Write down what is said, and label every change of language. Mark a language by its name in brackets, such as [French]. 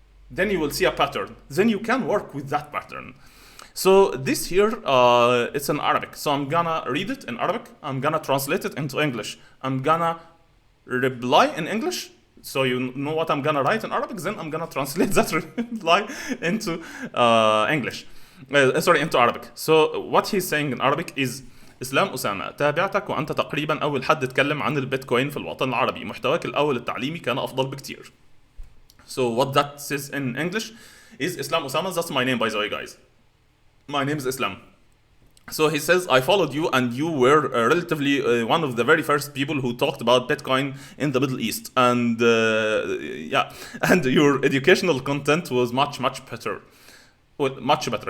[English] Then you will see a pattern. Then you can work with that pattern. So this here, it's in Arabic. So I'm gonna read it in Arabic. I'm gonna translate it into English. I'm gonna reply in English. So you know what I'm gonna write in Arabic. Then I'm gonna translate that reply into English. Into Arabic. So what he's saying in Arabic is: [Arabic] اسلام أسامة، تابعتك وأنت تقريبا أول حد اتكلم عن البيتكوين في الوطن العربي. محتواك الأول التعليمي كان أفضل بكتير. [English] So what that says in English is Islam Osama. That's my name, by the way, guys. My name is Islam. So he says, I followed you and you were relatively one of the very first people who talked about Bitcoin in the Middle East. And yeah, and your educational content was much better. Well, much better.